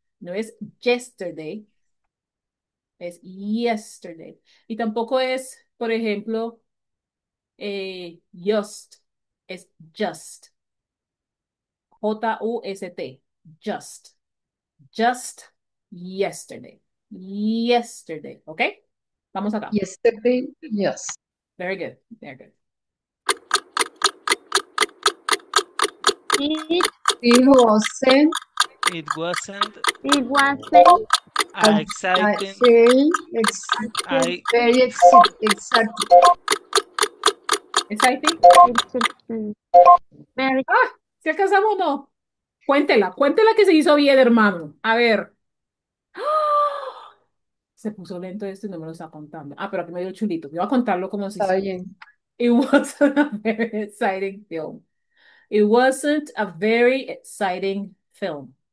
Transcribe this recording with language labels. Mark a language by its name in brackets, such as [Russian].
[Spanish] No es yesterday, es yesterday. Y tampoco es, por ejemplo, just, es just. [English] Just. Just. Just yesterday. [Spanish] Yesterday. ¿Ok? Vamos acá. [English] Yesterday, yes. Very good. Very good. It, It wasn't It wasn't it wasn't exciting. very I very exact. Exciting. exciting. Very [Spanish] Ah, ¿si alcanzamos o no? Cuéntela que se hizo bien, hermano. A ver. ¡Ah! Se puso lento esto y no me lo está contando. Ah, pero aquí me dio chulito. Yo voy a contarlo como si... Está bien. [English] It wasn't a very exciting film. It wasn't a very exciting film.